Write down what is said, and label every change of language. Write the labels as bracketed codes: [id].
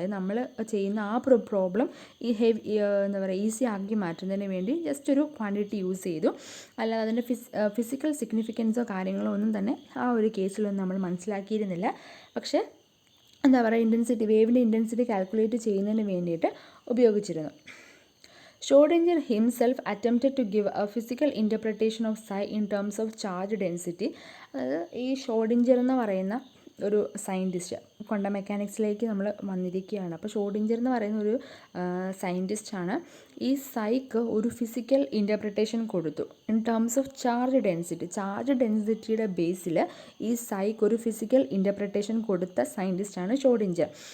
[ml] അതായത് നമ്മൾ ചെയ്യുന്ന ആ പ്രോബ്ലം എന്താ പറയുക ഈസി ആക്കി മാറ്റുന്നതിന് വേണ്ടി ജസ്റ്റ് ഒരു ക്വാണ്ടിറ്റി യൂസ് ചെയ്തു. അല്ലാതെ അതിൻ്റെ ഫിസിക്കൽ സിഗ്നിഫിക്കൻസോ കാര്യങ്ങളോ ഒന്നും തന്നെ ആ ഒരു കേസിലൊന്നും നമ്മൾ മനസ്സിലാക്കിയിരുന്നില്ല. പക്ഷേ എന്താ പറയുക വേവിൻ്റെ ഇൻറ്റൻസിറ്റി കാൽക്കുലേറ്റ് ചെയ്യുന്നതിന് വേണ്ടിയിട്ട് ഉപയോഗിച്ചിരുന്നു. [en] Schrödinger himself attempted to give a physical interpretation of psi in terms of charge density. [ml] അതായത് ഈ ഷ്രോഡിഞ്ചർ എന്ന് പറയുന്ന ഒരു സയൻറ്റിസ്റ്റ്, ക്വാണ്ടം മെക്കാനിക്സിലേക്ക് നമ്മൾ വന്നിരിക്കുകയാണ്. അപ്പോൾ ഷ്രോഡിഞ്ചർ എന്ന് പറയുന്ന ഒരു സയൻറ്റിസ്റ്റാണ് ഈ സൈക്ക് ഒരു ഫിസിക്കൽ ഇൻ്റർപ്രിട്ടേഷൻ കൊടുത്തു ഇൻ ടേംസ് ഓഫ് ചാർജ് ഡെൻസിറ്റിയുടെ ബേസിൽ ഈ സൈക്ക് ഒരു ഫിസിക്കൽ ഇൻ്റർപ്രിട്ടേഷൻ കൊടുത്ത സയൻറ്റിസ്റ്റാണ് ഷ്രോഡിഞ്ചർ.